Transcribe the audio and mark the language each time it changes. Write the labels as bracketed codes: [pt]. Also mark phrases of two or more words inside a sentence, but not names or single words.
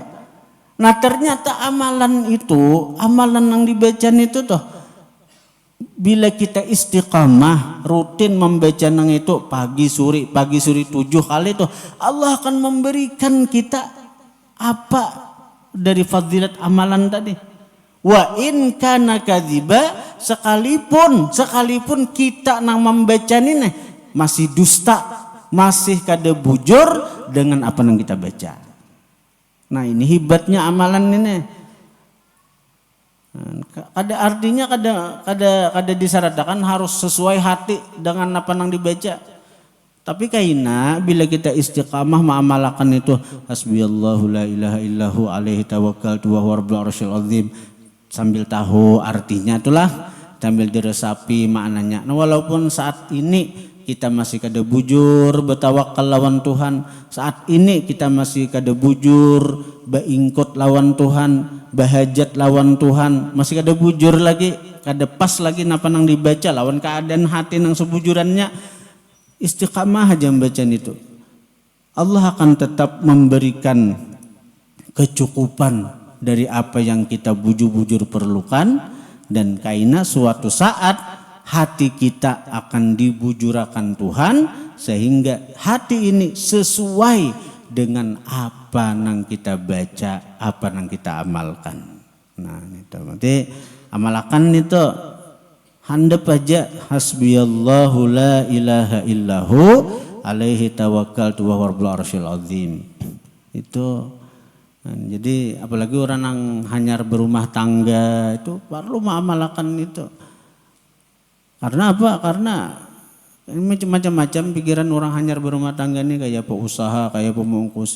[bjn] Nah ternyata amalan itu, amalan yang dibaca itu toh, bila kita istiqamah rutin membaca nang itu pagi suri 7 kali toh, Allah akan memberikan kita apa dari fadilat amalan tadi. [ar] وإن كان كاذبا, [bjn] sekalipun kita nang membaca ini masih dusta, masih kada bujur dengan apa yang kita baca. Nah ini hebatnya amalan ini. Kada artinya kada disyaratkan harus sesuai hati dengan apa yang dibaca. Tapi kaina bila kita istiqamah mengamalkan itu [ar] حسبي الله لا إله إلا هو عليه توكلت وهو رب العرش العظيم, [bjn] sambil tahu artinya itulah, sambil diresapi maknanya. Nah walaupun saat ini kita masih kada bujur bertawakal lawan Tuhan, saat ini kita masih kada bujur beingkut lawan Tuhan, bahajat lawan Tuhan, masih kada bujur lagi, kada pas lagi napa nang dibaca lawan keadaan hati nang sebujurannya, istiqamah aja bacaan itu, Allah akan tetap memberikan kecukupan dari apa yang kita bujur-bujur perlukan. Dan kaina suatu saat hati kita akan dibujurakan Tuhan sehingga hati ini sesuai dengan apa yang kita baca, apa yang kita amalkan. Nah itu berarti amalkan itu handap aja [ar] حسبي الله لا إله إلا هو عليه توكلت وهو رب العرش العظيم. [bjn] Itu jadi apalagi orang yang hanya berumah tangga itu perlu mengamalkan itu. Karena apa? Karena macam-macam pikiran orang hanyar berumah tangga ini, kayak pengusaha, kayak pemungkusi.